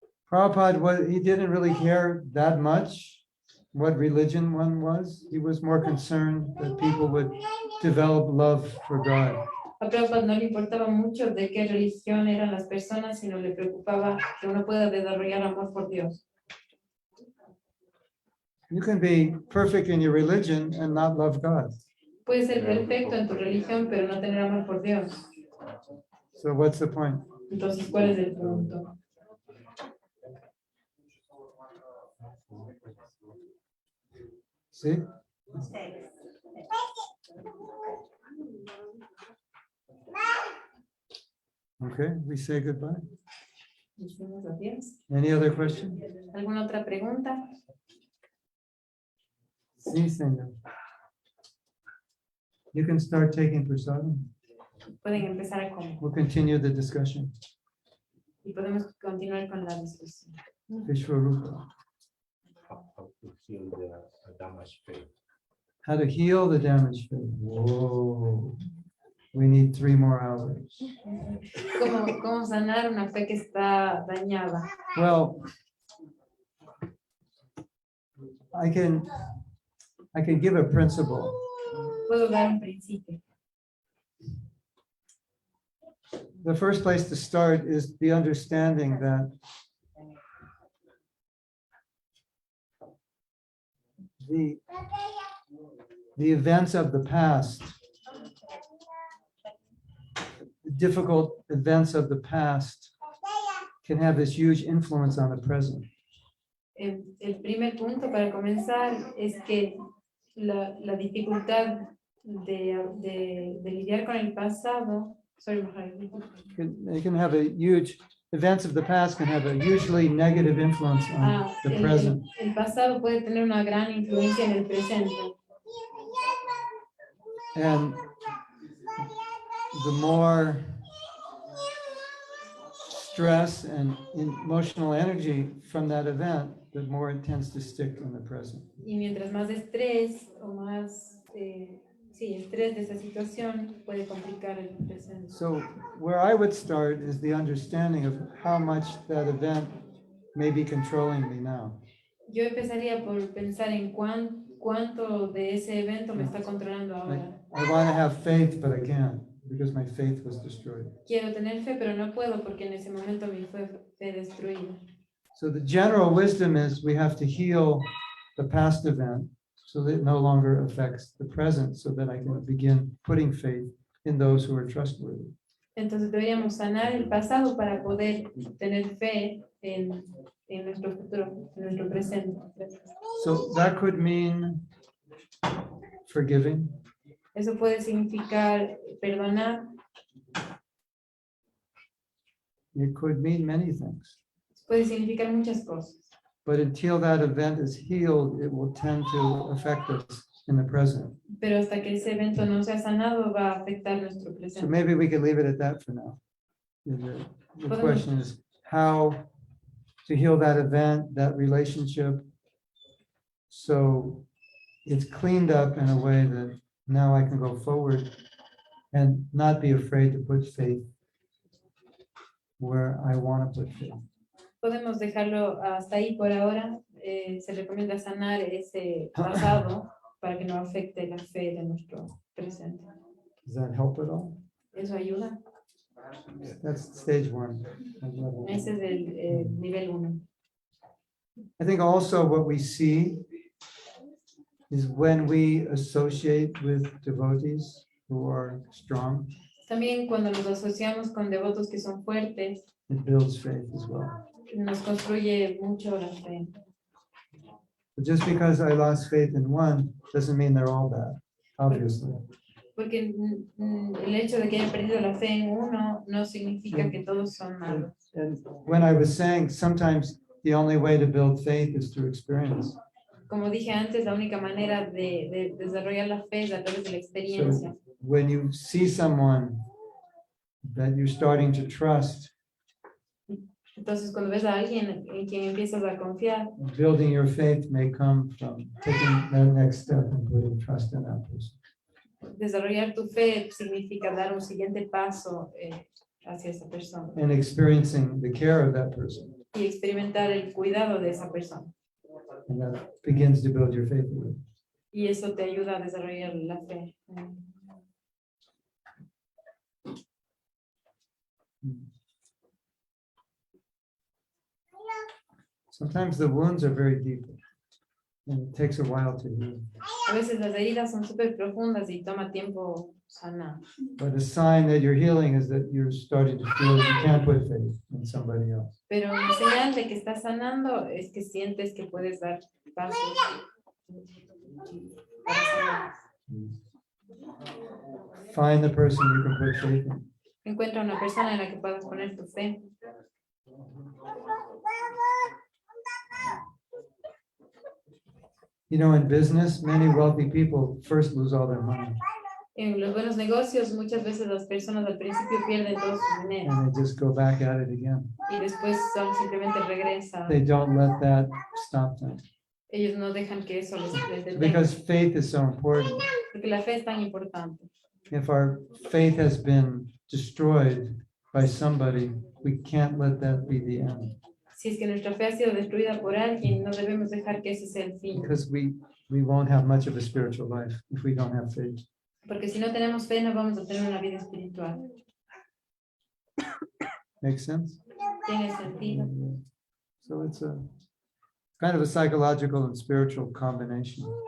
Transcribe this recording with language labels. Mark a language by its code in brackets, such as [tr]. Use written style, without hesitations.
[en] Prabhupada, he didn't really care that much what religion one was. He was more concerned that people would develop love for God. [es] A Prabhupada no le importaba mucho de qué religión eran las personas, sino le preocupaba que uno pueda desarrollar amor por Dios. [en] You can be perfect in your religion and not love God. [es] Puedes ser perfecto en tu religión, pero no tener amor por Dios. [en] So what's the point? [es] Entonces, ¿cuál es el punto? [en] See? [es] Ustedes. [en] Okay, we say goodbye. [es] Decimos adiós. [en] Any other question? [es] ¿Alguna otra pregunta? Sí, señor. [en] You can start taking prasadam. [es] Pueden empezar a comer [en] We'll continue the discussion. [es] y podemos continuar con la discusión. Vishwarupa. [en] How to heal the damaged faith. How to heal the damaged faith. Whoa. We need 3 more hours. [es] ¿Cómo sanar una fe que está dañada? [en] Well, I can give a principle. [es] Puedo dar un principio. [en] The first place to start is the understanding that the events of the past, the difficult events of the past can have this huge influence on the present. [es] El primer punto para comenzar es que la dificultad de lidiar con el pasado, [en] They can have a huge, events of the past can have a hugely negative influence on the present. [es] el pasado puede tener una gran influencia en el presente. [en] And the more stress and emotional energy from that event, the more it tends to stick in the present. [es] Y mientras más estrés o más estrés de esa situación puede complicar el presente. [en] So where I would start is the understanding of how much that event may be controlling me now. [es] Yo empezaría por pensar en cuánto de ese evento me está controlando ahora. [en] I want to have faith, but I can't because my faith was destroyed. [es] Quiero tener fe, pero no puedo porque en ese momento mi fe fue destruida. [en] So the general wisdom is we have to heal the past event so that it no longer affects the present, so that I can begin putting faith in those who are trustworthy. [es] Entonces deberíamos sanar el pasado para poder tener fe en nuestro futuro, en nuestro presente. [en] So that could mean forgiving. [es] Eso puede significar perdonar, [en] It could mean many things. [es] puede significar muchas cosas. [en] But until that event is healed, it will tend to affect us in the present. [es] Pero hasta que ese evento no sea sanado va a afectar nuestro [en] So [es] presente. [en] maybe we could leave it at that for now. The question is how to heal that event, that relationship, so it's cleaned up in a way that now I can go forward and not be afraid to put faith where I want to put faith. [es] Podemos dejarlo hasta ahí por ahora. Se recomienda sanar ese pasado para que no afecte la fe de nuestro presente. [en] Does that help at all? [es] ¿Eso ayuda? [en] That's stage 1. [es] Ese es el nivel 1. [en] I think also what we see is when we associate with devotees who are strong, [es] También cuando nos asociamos con devotos que son fuertes, [en] it builds faith as well. [es] nos construye mucho la fe. [en] But just because I lost faith in one doesn't mean they're all bad, obviously. [es] Porque el hecho de que haya perdido la fe en uno no significa que todos son malos. [en] And when I was saying sometimes the only way to build faith is through experience. [es] Como dije antes, la única manera de desarrollar la fe es a través de la experiencia. [en] So when you see someone that you're starting to trust, [es] Entonces, cuando ves a alguien en quien empiezas a confiar, [en] building your faith may come from taking that next step and putting trust in that person. [es] desarrollar tu fe significa dar un siguiente paso hacia esa persona [en] And experiencing the care of that person. [es] y experimentar el cuidado de esa persona. [en] And that begins to build your faith. [es] Y eso te ayuda a desarrollar la fe. [en] Sometimes the wounds are very deep and it takes a while to heal. [es] A veces las heridas son súper profundas y toma tiempo sanar. [en] But a sign that you're healing is that you're starting to feel you can't put faith in somebody else. [es] Pero una señal de que estás sanando es que sientes que puedes dar pasos para sanar. [en] Find the person you can put faith in. [es] Encuentra una persona en la que puedas poner tu fe. [en] You know, in business, many wealthy people first lose all their money [es] En los buenos negocios, muchas veces las personas al principio pierden todo su dinero [en] and they just go back at it again. [es] y después simplemente regresan. [en] They don't let that stop them [es] Ellos no dejan que eso les detenga, [en] because faith is so important. [es] porque la fe es tan importante. [en] If our faith has been destroyed by somebody, we can't let that be the end [es] Si es que nuestra fe ha sido destruida por alguien, no debemos dejar que ese sea el fin, [en] because we won't have much of a spiritual life if we don't have faith. [es] porque si no tenemos fe no vamos a tener una vida espiritual. [en] Make sense? [es] Tiene sentido. [en] So it's a kind of a psychological and spiritual combination.